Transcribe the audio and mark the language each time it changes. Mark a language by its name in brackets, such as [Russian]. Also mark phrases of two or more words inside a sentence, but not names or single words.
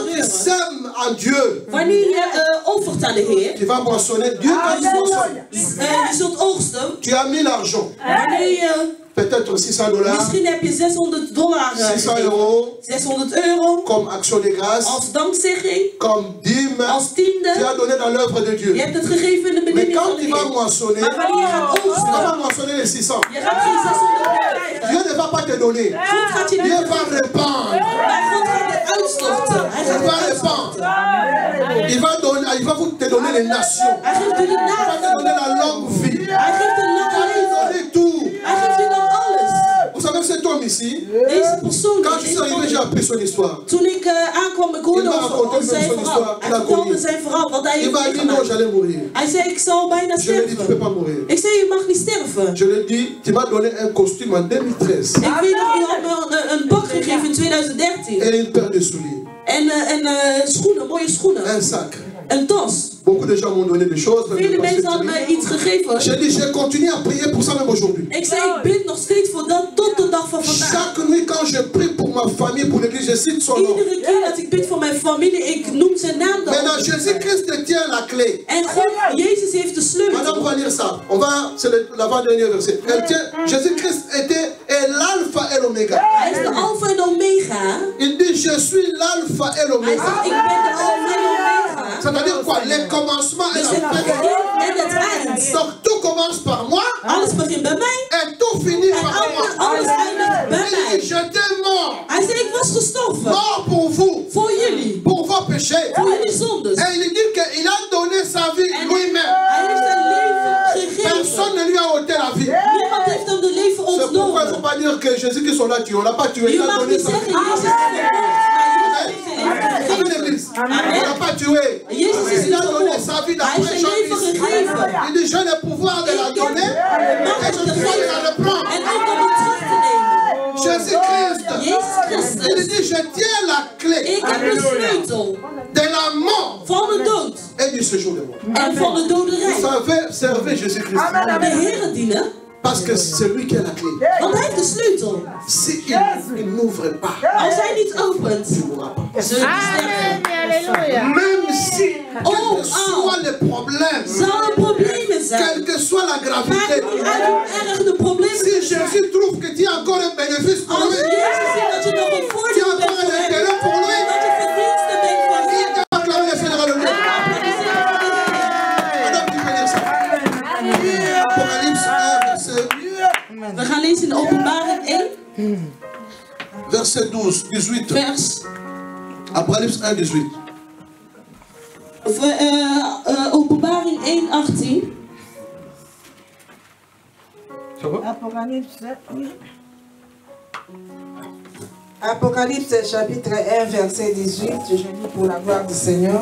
[Dutch] de [French] tu [Dutch] deuren. [French] sèmes à Dieu, [Dutch] Wanneer je offert aan de Heer, [French] tu vas moissonner. Dieu, quand il moissonne, [Dutch] je zult oogsten. [French] tu as mis l'argent. [Dutch] Wanneer je, [French] Peut-être $600, [Dutch] misschien heb je $600 600 gegeven. [French] euros, [Dutch] 600 euro [French] comme action de grâce, [Dutch] als dankzegging, [French] comme dîme. [Dutch] als [French] Tu [Dutch] tiende. [French] as donné dans l'œuvre de Dieu. [Dutch] Je hebt het gegeven in de [French] Mais [Dutch] bediening van [French] quand [Dutch] de [French] tu vas [Dutch] Heer. [French] moissonner, [Dutch] Maar wanneer je gaat [French] tu vas [Dutch] oogsten, [French] pas moissonner les 600. [Dutch] je gaat geen 600 krijgen. [French] Dieu ne va pas te donner. [Dutch] God gaat je [French] Dieu [Dutch] niet [French] va répandre. [Dutch] maar God gaat het uitstorten. Hij [French] Il [Dutch] gaat [French] va [Dutch] het [French] répandre. [Dutch] uitstorten. [French] Il va vous te donner les nations. [Dutch] Hij geeft u de [French] Il va te donner [Dutch] naam. [French] la longue vie. [Dutch] Hij geeft een [French] Il va [Dutch] lange [French] te [Dutch] leven. [French] donner tout. [Dutch] Hij geeft u dan alles. [French] Vous savez, cet homme ici, [Dutch] Deze persoon, [French] quand je suis arrivé, j'ai appris son histoire. [Dutch] toen ik aankwam, ik hoorde over zijn verhaal. Hij vertelde zijn verhaal, wat hij [French] Il [Dutch] heeft [French] m'a dit non, [Dutch] meegemaakt. [French] j'allais mourir. [Dutch] Hij zei, ik zal bijna [French] Je lui ai dit, tu ne peux [Dutch] sterven. [French] pas mourir. [Dutch] Ik zei, je mag niet sterven. [French] Je lui ai dit, tu m'as donné un costume en 2013 [Dutch] Ik weet nog, je had me een pak gegeven in 2013. [French] et une paire de souliers, [Dutch] En schoenen, mooie schoenen. [French] un sac. [Dutch] Een tas. [French] Beaucoup de gens m'ont donné des choses. même [Dutch] Vele [French] dans [Dutch] mensen [French] cette [Dutch] hadden [French] vie. [Dutch] mij iets gegeven. [French] J'ai dit, j'ai continué à prier pour ça même aujourd'hui. [Dutch] Ik zei, ik bid nog steeds voor dat tot de dag van vandaag. [French] Chaque nuit, quand je prie pour ma famille, pour l'église, je cite son nom. [Dutch] Iedere keer dat ik bid voor mijn familie, ik noem zijn naam dan. [French] Maintenant, Jésus-Christ tient la clé. [Dutch] En God, Jezus heeft de [French] Madame [Dutch] sleutel. [French] va lire ça. C'est l'avant-dernier verset. Elle tient, Jésus-Christ est l'alpha et l'oméga. [Dutch] Hij is de alfa en omega. [French] Il dit, je suis l'alpha et [Dutch] Hij zegt, [French] l'oméga. [Dutch] ik ben de alfa en omega. [French] C'est-à-dire quoi? Les commencements et [Dutch] Dus [French] la [Dutch] het [French] fin. [Dutch] begin en het eind. [French] Donc tout commence par moi [Dutch] Alles begint bij mij [French] et tout finit [Dutch] en [French] par moi. [Dutch] alles eindigt bij [French] Il dit, [Dutch] mij. [French] j'étais mort. [Dutch] Hij zei, ik was gestorven. [French] Mort pour vous. [Dutch] Voor jullie. [French] Pour vos péchés. [Dutch] Voor jullie zondes. [French] Et il dit qu'il a donné sa vie [Dutch] En [French] lui-même. [Dutch] hij heeft zijn leven gegeven. [French] Personne ne lui a ôté la vie. [Dutch] Niemand heeft hem de leven [French] C'est pourquoi il ne faut [Dutch] ontnomen. [French] pas dire que Jésus-Christ on l'a tué. On ne l'a pas tué. [Dutch] Je [French] Il a [Dutch] mag [French] donné [Dutch] niet [French] sa vie. [Dutch] zeggen, Jezus is vermoord. Maar Jezus heeft zijn leven [French] Amen, [Dutch] gegeven. [French] l'église. [Dutch] Amen. [French] On ne l'a pas tué. [Dutch] Jezus is [French] Il [Dutch] niet [French] a donné [Dutch] vermoord. [French] sa vie [Dutch] Hij heeft [French] d'après [Dutch] zijn leven [French] Jean-Christ. [Dutch] gegeven. [French] Il dit, j'ai le pouvoir de la donner et je dois de la reprendre. [Dutch] En ook om het terug te nemen. [French] Jésus-Christ. [Dutch] Jezus [French] Il [Dutch] Christus. [French] dit, je tiens la clé [Dutch] Ik heb de sleutel [French] de la mort [Dutch] van de dood [French] et du séjour de mort. [Dutch] En van de doderij. [French] Vous savez, servez Jésus-Christ. [Dutch] De Heer dienen. [French] Parce que c'est lui qui a la clé. [Dutch] Want hij heeft de sleutel. [French] Si il n'ouvre pas, [Dutch] Als hij niet opent, [French] tu ne mourras pas. [Dutch] zul je sterven. [French] Même si, quel que soit le problème, [Dutch] Zal er problemen zijn. [French] quelle que soit la [Dutch] Maakt [French] gravité, [Dutch] niet uit hoe erg de problemen [French] si [Dutch] zijn. [French] Jésus trouve que tu as encore un bénéfice pour [Dutch] Als [French] lui, [Dutch] Jezus ziet dat je nog een [French] tu as [Dutch] voordeel bent [French] encore [Dutch] voor [French] un [Dutch] hem, [French] intérêt pour lui, [Dutch] dat je verdienste bent voor hem. [French] il va acclamer le Seigneur. Alléluia. Madame, tu peux dire ça. Apocalypse 1, verset, [Dutch] We gaan lezen in de Openbaring 1, [French] verset 12, 18. [Dutch] vers. [French] Apocalypse 1, 18. [Dutch] Openbaring 1, 18. [French] Apocalypse chapitre 1 verset 18, je lis pour la gloire du Seigneur.